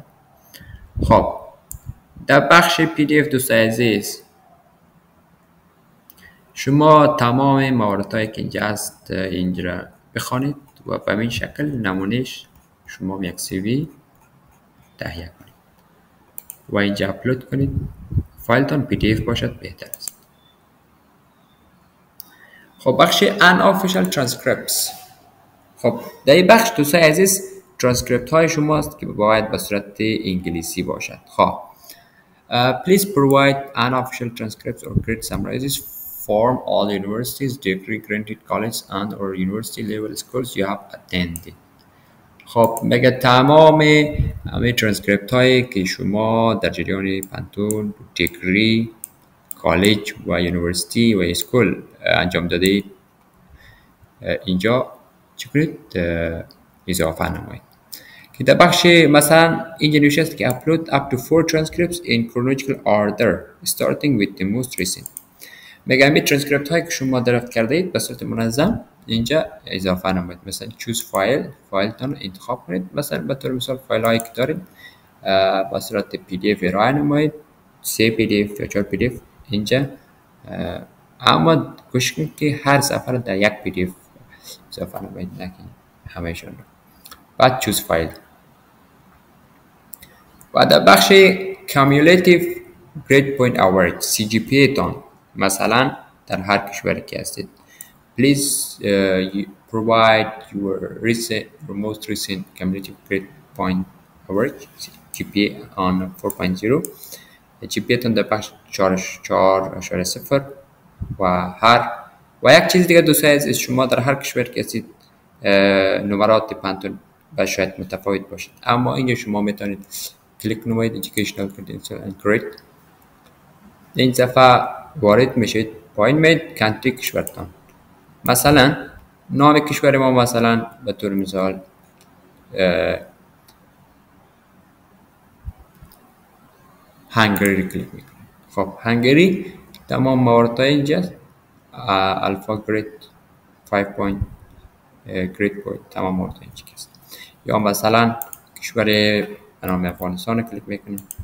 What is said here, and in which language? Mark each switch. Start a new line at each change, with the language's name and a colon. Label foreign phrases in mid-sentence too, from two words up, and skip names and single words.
Persian: خب در بخش پی دی اف دوستان عزیز شما تمام مواردهایی که اینجا هست اینجا را بخوانید و به این شکل نمونهش شما یک سی وی تهیه کنید و اینجا اپلود کنید. فایلتان پی دی اف باشد بهتر است. خب بخش
English: unofficial transcripts.
Persian: خب در این بخش دوستان عزیز ترانسکریپت های شما است که باید به صورت انگلیسی باشد.
English: خب please provide unofficial transcripts or grid summarizes from all universities, degree granted colleges and or university level schools you have attended.
Persian: خب میگه تمام همه ترانسکریپت هایی که شما در جریان پانتون، دیگری، کالج و یونیورسیتی و اسکول انجام دادید اینجا چی کنید اضافه نمایید. که در بخش مثلا اینجا نوشته است که upload up to 4 transcripts in chronological order starting with the most recent. میگه همین ترانسکریپت هایی که شما دریافت کرده اید به صورت منظم اینجا اضافه نمایید. مثلا choose فایل تان انتخاب کنید. مثلا به طور مثال فایل هایی که دارید به صورت پی دی اف ارائه نمایید، 3 پی دی اف یا 4 پی دی اف اینجا، اما گوش کنید که هر صفحه رو در یک پی دی اف اضافه نمایید نه همه‌شون رو. بعد choose فایل و در بخش
English: cumulative grade point average CGPA
Persian: تان مثلا در هر کشوری که هستید please
English: you provide your most recent cumulative grade point average GPA on 4.0 GPA
Persian: تان در بخش 4.0 و یک چیز دیگه دوستان عزیز شما در هر کشور که هستید نمرات پانتون شاید متفاوت باشد اما اینجا شما میتونید کلیک نمایید
English: educational credential and grade
Persian: این صفحه وارد میشید پایین میید کانتری کشورتان مثلا نام کشور ما مثلا به طور مثال هنگری کلیک میکنید خب هنگری تمام موارد اینجا
English: alpha grade
Persian: 5
English: point grade point
Persian: تمام موارد اینجا است یا مثلا کشور به نام افغانستان کلیک میکنیم